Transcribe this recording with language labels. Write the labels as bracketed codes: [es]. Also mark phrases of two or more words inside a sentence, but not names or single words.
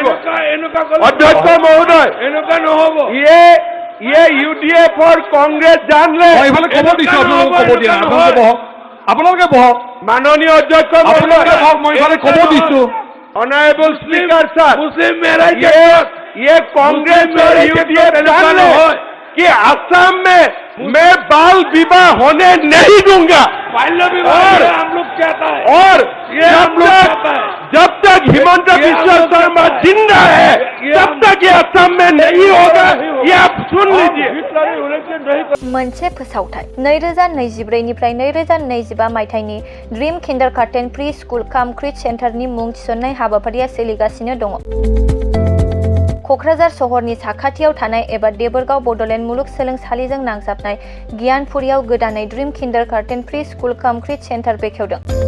[as] অধ্যক্ষ মহোদয় এনেকুৱা নহ'ব ইয়ে UDFৰ কংগ্ৰেছ জানলে মই এইফালে ক'ব দিছোঁ আপোনালোকক ক'ব দিয়া আপোনালোকে বহক মাননীয় অধ্যক্ষ আপোনালোকে বহক মই এইফালে ক'ব দিছোঁ [en] honorable speaker sir [as] মুছলিম [hi] ये कांग्रेस और UDF जान ले कि असम में मैं बाल विवाह होने नहीं दूंगा। बाल्य विवाह हम लोग चाहता है और ये हम लोग चाहता है जब तक हिमंत बिश्व शर्मा जिंदा है तब तक ये असम में नहीं होगा। ये आप सुन लीजिए। [brx] मोनसे फोसावथाय 2024 निफ्राय 2025 मायथाइनि ड्रीम किन्डारगार्टेन प्रि स्कुल काम क्रिट सेन्टारनि मुं थिसननाय हाबाफारिया सोलिगासिनो दङ। क'क्राझार सहरनि साखाथियाव थानाय एबा देबोरगाव बड'लेण्ड मुलुगसोलोंसालिजों नांजाबनाय गियानपुरियाव गोदानै ड्रीम किन्डारगार्टेन प्रि स्कुल काम क्रिट सेन्टार बेखेवदों।